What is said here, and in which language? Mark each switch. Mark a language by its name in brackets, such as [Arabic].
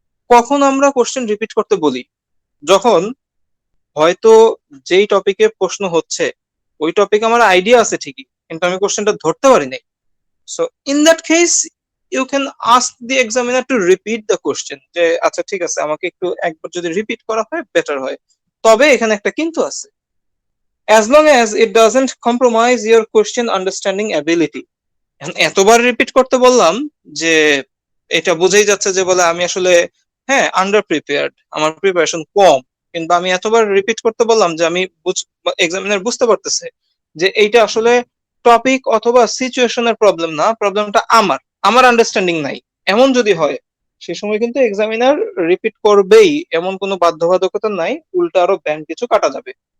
[Bangla] কখন আমরা question repeat করতে বলি? যখন হয়তো যেই টপিকে প্রশ্ন হচ্ছে ওই টপিকে আমার আইডিয়া আছে ঠিকই, কিন্তু আমি কোশ্চেনটা ধরতে পারি নাই। [English] so in that case you can ask the examiner to repeat the question, [Bangla] যে আচ্ছা ঠিক আছে আমাকে একটু একবার যদি রিপিট করা হয় বেটার হয়। তবে এখানে একটা কিন্তু আছে, [English] as long as it doesn't compromise your question understanding ability। [Bangla] এতবার রিপিট করতে বললাম যে এটা বুঝেই যাচ্ছে যে বলে আমি আসলে হ্যাঁ আন্ডার প্রিপেয়ার্ড, আমার প্রিপারেশন কম, কিন্তু আমি এতবার রিপিট করতে বললাম যে আমি এক্সামিনার বুঝতে পারতেছে যে এইটা আসলে টপিক অথবা সিচুয়েশনের প্রবলেম না, প্রবলেমটা আমার আমার আন্ডারস্ট্যান্ডিং নাই, এমন যদি হয় সে সময় কিন্তু এক্সামিনার রিপিট করবেই, এমন কোনো বাধ্যবাধকতা নাই, উল্টা আরো ব্যান্ড কিছু কাটা যাবে।